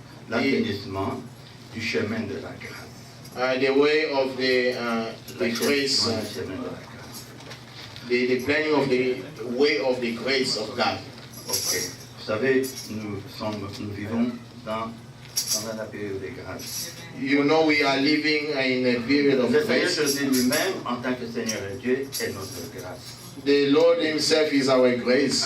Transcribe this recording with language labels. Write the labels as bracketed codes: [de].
[fr] L'assainissement du chemin de la grâce. [en] the way of the grace, [fr] L'assainissement du chemin de la grâce. [en] the planning of the way of the grace of God. Ok. [fr] Vous savez, nous vivons dans la période de grâce. [en] You know we are living in a period of [fr] Le Seigneur [en] grace. [fr] Jésus lui-même, en tant que Seigneur et Dieu, est notre grâce. [en] The Lord Himself is our grace.